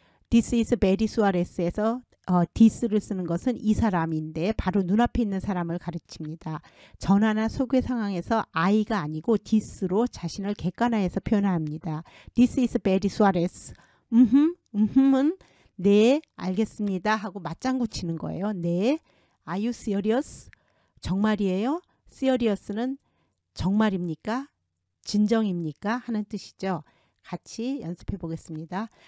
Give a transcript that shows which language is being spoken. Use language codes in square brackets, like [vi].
[en] This is Betty Suarez [ko] 에서 this를 쓰는 것은 이 사람인데 바로 눈앞에 있는 사람을 가르칩니다. 전화나 소개 상황에서 I가 아니고 this로 자신을 객관화해서 표현합니다. [en] This is Betty Suarez. [ko] 은 네, 알겠습니다 하고 맞장구 치는 거예요. 네. [en] Are you serious? [ko] 정말이에요? Seriously 정말입니까? 진정입니까? 하는 뜻이죠. 같이 연습해 보겠습니다.